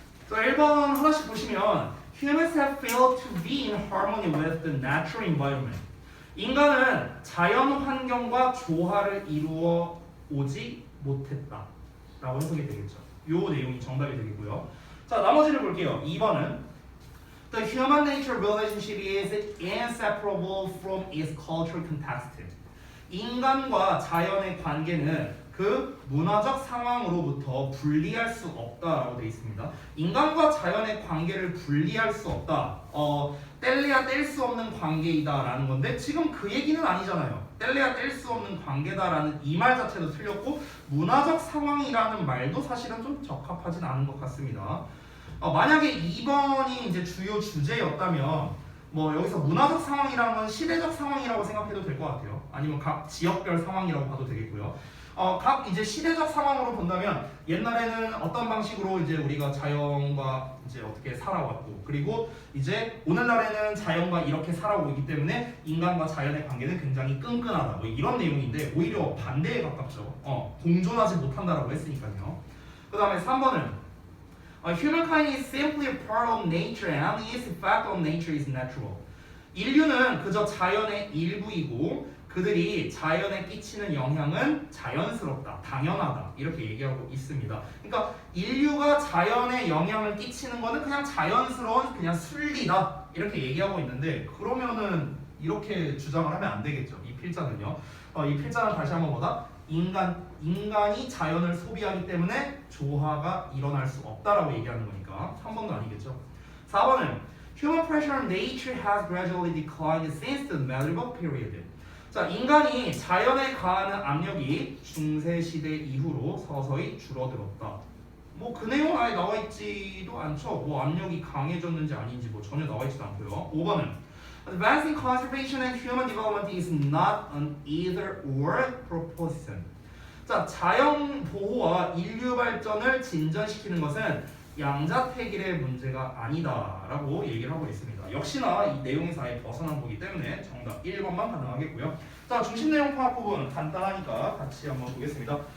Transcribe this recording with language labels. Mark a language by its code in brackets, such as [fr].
[ko] 자, 1번 하나씩 보시면 [en] Humans have failed to be in harmony with the natural environment. [ko] 인간은 자연 환경과 조화를 이루어 오지 못했다 라고 해석이 되겠죠. 요 내용이 정답이 되겠고요. 자, 나머지를 볼게요. 2번은 [en] The human-nature relationship is inseparable from its cultural context. [ko] 인간과 자연의 관계는 그 문화적 상황으로부터 분리할 수 없다라고 되어 있습니다. 인간과 자연의 관계를 분리할 수 없다. 뗄래야 뗄 수 없는 관계이다라는 건데 지금 그 얘기는 아니잖아요. 뗄래야 뗄 수 없는 관계다라는 이 말 자체도 틀렸고 문화적 상황이라는 말도 사실은 좀 적합하진 않은 것 같습니다. 만약에 2번이 이제 주요 주제였다면 뭐 여기서 문화적 상황이라는 건 시대적 상황이라고 생각해도 될 것 같아요. 아니면 각 지역별 상황이라고 봐도 되겠고요. 각 이제 시대적 상황으로 본다면 옛날에는 어떤 방식으로 이제 우리가 자연과 이제 어떻게 살아왔고 그리고 이제 오늘날에는 자연과 이렇게 살아오고 있기 때문에 인간과 자연의 관계는 굉장히 끈끈하다 뭐 이런 내용인데 오히려 반대에 가깝죠. 공존하지 못한다라고 했으니까요. 그 다음에 3번은 [en] Humankind is simply a part of nature and its effect on nature is natural. [ko] 인류는 그저 자연의 일부이고 그들이 자연에 끼치는 영향은 자연스럽다, 당연하다 이렇게 얘기하고 있습니다. 그러니까 인류가 자연에 영향을 끼치는 거는 그냥 자연스러운 그냥 순리다 이렇게 얘기하고 있는데 그러면은 이렇게 주장을 하면 안 되겠죠. 이 필자는요. 이 필자는 다시 한번 뭐다? 인간이 자연을 소비하기 때문에 조화가 일어날 수 없다라고 얘기하는 거니까 3번도 아니겠죠. 4번은 [en] Human pressure on nature has gradually declined since the medieval period. [ko] 자, 인간이 자연에 가하는 압력이 중세 시대 이후로 서서히 줄어들었다. 뭐 그 내용은 아예 나와 있지도 않죠. 뭐 압력이 강해졌는지 아닌지 뭐 전혀 나와 있지도 않고요. 5번은 [en] Advancing conservation and human development is not an either or proposition. [ko] 자, 자연 보호와 인류 발전을 진전시키는 것은 양자택일의 문제가 아니다라고 얘기를 하고 있습니다. 역시나 이 내용에서 아예 벗어난 거기 때문에 정답 1번만 가능하겠고요. 자, 중심 내용 파악 부분 간단하니까 같이 한번 보겠습니다.